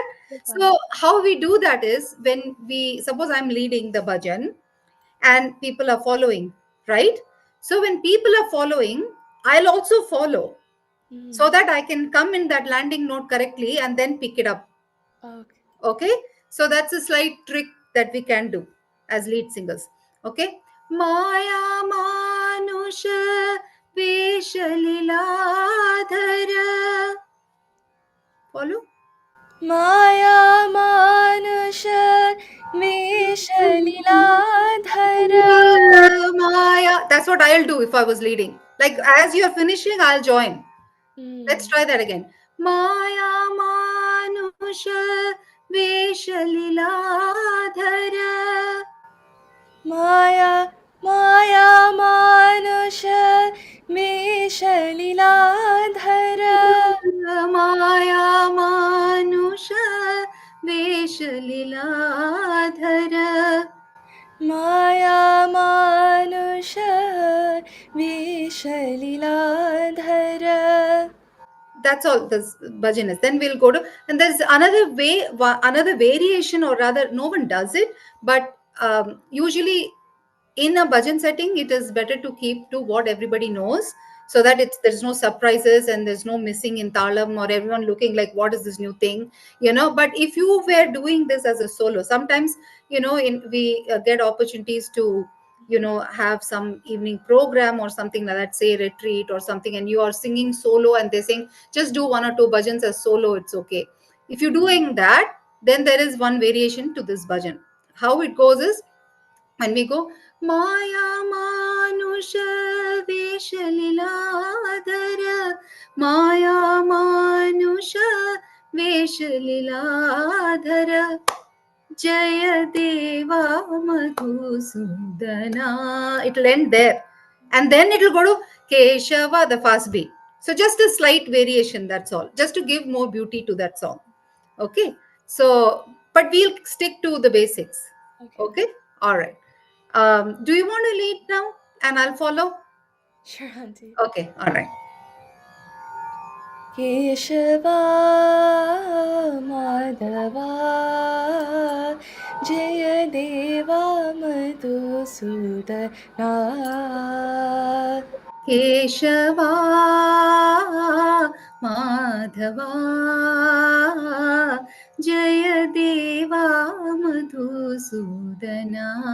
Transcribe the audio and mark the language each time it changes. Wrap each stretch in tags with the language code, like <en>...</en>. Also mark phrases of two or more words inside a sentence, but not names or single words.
<en>So how we do that is, when we, suppose I'm leading the bhajan and people are following, right? So when people are following, I'll also follow, so that I can come in that landing note correctly and then pick it up. Okay. Okay, so that's a slight trick that we can do as lead singers.</en> <sa>Okay, Maya Manusha Veshaliladhara.</sa> <en>Follow?</en> <sa>Maya Manush Veshaliladhara. Maya.</sa> <en>That's what I'll do if I was leading. Like as you're finishing, I'll join. Let's try that again.</en> <sa>Maya Manusha Veshaliladhara. Maya Maya Manush Veshaliladhara. Maya Manusha Veshaliladhara. Maya Manush Veshaliladhara.</sa> <en>That's all this bhajan is. Then we'll go to, and there's another way, another variation, or rather no one does it, but usually in a bhajan setting it is better to keep to what everybody knows, so that it's, there's no surprises and there's no missing in talam or everyone looking like what is this new thing, you know. But if you were doing this as a solo, sometimes, you know, in we get opportunities to, you know, have some evening program or something like that, say retreat or something, and you are singing solo and they're saying just do one or two bhajans as solo, it's okay. If you're doing that, then there is one variation to this bhajan. How it goes is, when we go</en> <sa>Maya Manusha Veshaliladhara, Maya Manusha Veshaliladhara, Jaya Deva Madhusudana.</sa> <en>It'll end there. And then it'll go to Keshava, the fast beat. So just a slight variation, that's all. Just to give more beauty to that song. Okay. So, but we'll stick to the basics. Okay. All right. Do you want to lead now? And I'll follow? Sure, Auntie. Okay. All right.</en> <sa>Keshava Madhava Jaya Deva Madhusudana. Keshava Madhava Jaya Deva Madhusudana.</sa>